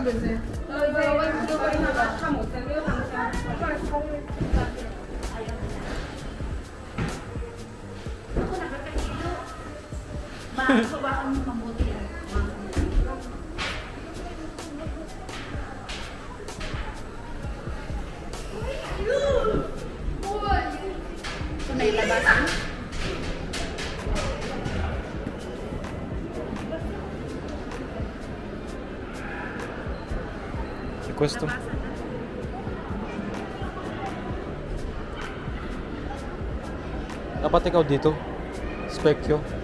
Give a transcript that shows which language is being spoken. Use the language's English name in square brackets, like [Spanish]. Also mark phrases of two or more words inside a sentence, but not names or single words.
[Filipino] Baka mo mabuti yan. Ito na ilabasan? [Italian] E questo? [Filipino] Dapat ikaw dito. [Italian] Specchio.